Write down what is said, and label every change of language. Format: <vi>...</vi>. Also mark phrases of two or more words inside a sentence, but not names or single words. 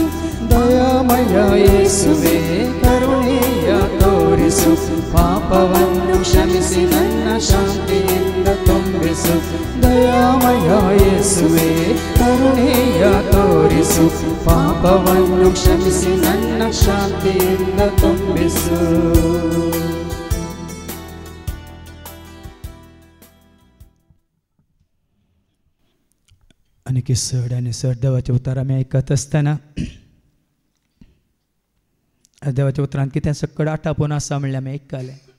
<kn>ದಯಾಮಯ ಯೇಸುವೆ ಕರುಣೆಯ ತೋರಿಸು ಪಾಪವನ್ನು ಕ್ಷಮಿಸಿ ನನ್ನ ಶಾಂತಿಯಿಂದ ತುಂಬಿಸು ದಯಾಮಯ ಯೇಸುವೆ ಕರುಣೆಯ ತೋರಿಸು ಪಾಪವನ್ನು ಕ್ಷಮಿಸಿ ನನ್ನ ಶಾಂತಿಯಿಂದ ತುಂಬಿಸು</kn> <kok>आणि सड आणि सड देवाच्या उतार आमी आयकत आसतना देवाच्या उतरांत कितें सकड आटापून आसा म्हणल्यार आमी आयकताले</kok>